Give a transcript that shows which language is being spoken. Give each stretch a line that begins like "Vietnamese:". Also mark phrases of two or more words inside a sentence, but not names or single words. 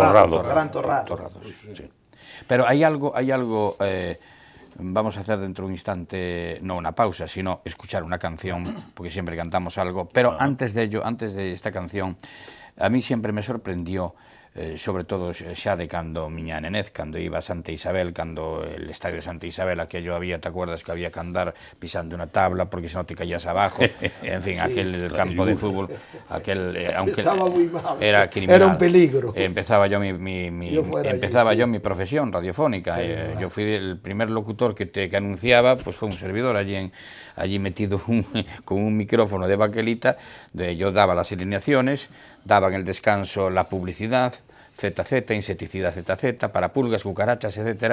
Spanish: Sí. Pero hay algo, vamos a hacer dentro de un instante, no una pausa, sino escuchar una canción, porque siempre cantamos algo, pero antes de ello, antes de esta canción, a mí siempre me sorprendió, sobre todo
Galician: xa de cando miña nenez, cando
Spanish: iba a Santa Isabel, cando el estadio de Santa Isabel, aquello había, te acuerdas que había que andar pisando una tabla porque si no te caías abajo, en fin, aquel campo de fútbol, aunque estaba muy mal, era criminal, era un peligro. Empezaba yo mi profesión radiofónica, yo fui el primer locutor que anunciaba, pues fue un servidor allí metido con un micrófono de baquelita, yo daba las alineaciones, daba en el descanso la publicidad, ZZ, insecticida ZZ, para pulgas, cucarachas, etcétera.